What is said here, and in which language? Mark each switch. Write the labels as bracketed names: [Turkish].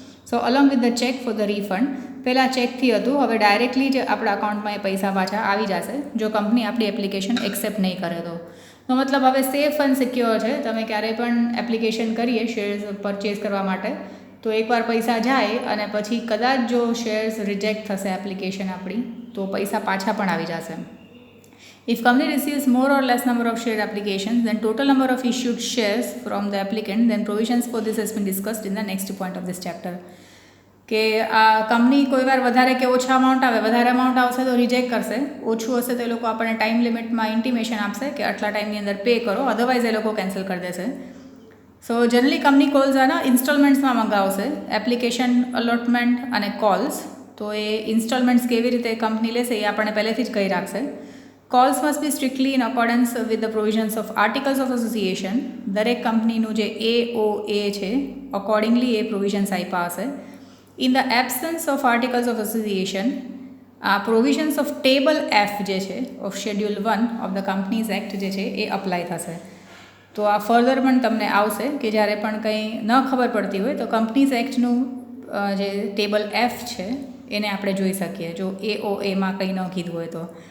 [English] so along with the check for the refund, [Gujarati] પહેલાં ચેકથી હતું, હવે ડાયરેક્ટલી જ આપણા અકાઉન્ટમાં એ પૈસા પાછા આવી જશે જો કંપની આપણી એપ્લિકેશન એક્સેપ્ટ નહીં કરે તો. મતલબ હવે સેફ એન્ડ સિક્યોર છે. તમે ક્યારેય પણ એપ્લિકેશન કરીએ શેર્સ પરચેસ કરવા માટે તો એકવાર પૈસા જાય અને પછી કદાચ જો શેર્સ રિજેક્ટ થશે એપ્લિકેશન આપણી, તો પૈસા પાછા પણ આવી જશે. [English] If company receives more or less number of share applications than total number of issued shares from the applicant, then provisions for this has been discussed in the next point of this chapter. [Gujarati] કે આ company કોઈ વાર વધારે કે ઓછા amount આવે, વધારે amount આવશે તો રિજેક્ટ કરશે, ઓછું હશે તો એ લોકો આપણને ટાઈમ લિમિટમાં ઇન્ટિમેશન આપશે કે આટલા ટાઈમની અંદર પે કરો, અધરવાઇઝ એ લોકો કેન્સલ કરી દેશે. સો જનરલી કંપની કોલ્સ આના ઇન્સ્ટોલમેન્ટ્સમાં મંગાવશે, એપ્લિકેશન અલોટમેન્ટ અને કોલ્સ. તો એ ઇન્સ્ટોલમેન્ટ્સ કેવી રીતે કંપની લેશે એ આપણને પહેલેથી જ કહી રાખશે. [English] Calls must be strictly in accordance with the provisions of Articles of Association. [Gujarati] દરેક કંપનીનું જે AOA છે અકોર્ડિંગલી એ પ્રોવિઝન્સ આપ્યા હશે. [English] in the absence of articles of association, આ provisions of table F જે છે of schedule 1 of the companies act [Gujarati] જે છે એ અપ્લાય થશે. તો આ ફર્ધર પણ તમને આવશે કે જ્યારે પણ કંઈ ન ખબર પડતી હોય તો કંપનીઝ એક્ટનું જે ટેબલ F છે એને આપણે જોઈ શકીએ જો AOAમાં કંઈ ન કીધું હોય તો.